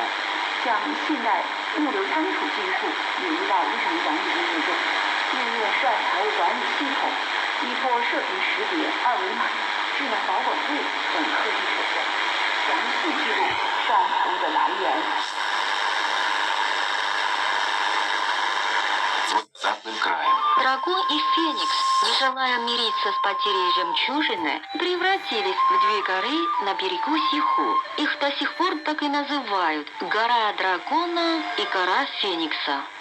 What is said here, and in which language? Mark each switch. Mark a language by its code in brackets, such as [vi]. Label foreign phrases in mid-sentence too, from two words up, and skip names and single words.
[zh] 像现代物流仓储技术引入到日常管理工作中，应用涉案财物管理系统，依托射频识别、二维码、智能保管柜等科技手段，详细记录涉案财物的来源。 [ru] Дракон и Феникс, не желая мириться с потерей жемчужины, превратились в две горы на берегу Сиху. Их до сих пор так и называют – гора дракона и гора Феникса.